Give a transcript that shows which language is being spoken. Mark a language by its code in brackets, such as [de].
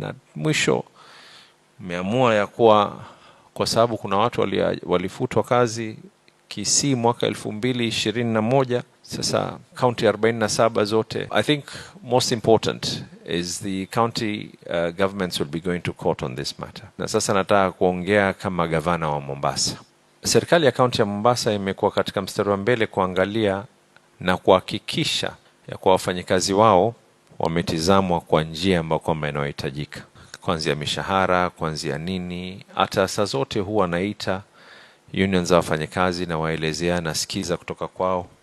[sw] Na mwisho umeamua ya kuwa kwa sababu kuna watu walifutwa kazi Kisii mwaka 2021, sasa county 47 zote. [en] I think most important is the county governments will be going to court on this matter. [sw] Na sasa nataka kuongea kama gavana wa Mombasa. Serikali ya kaunti ya Mombasa imekuwa katika mstari wa mbele kuangalia na kuhakikisha ya kwa wafanyikazi wao wametizamwa kwa njia ambayo kwamba inayohitajika. Kuanzia mishahara, kuanzia nini, hata saa zote huwa naita unions za wafanyikazi na waelezea na sikiza kutoka kwao.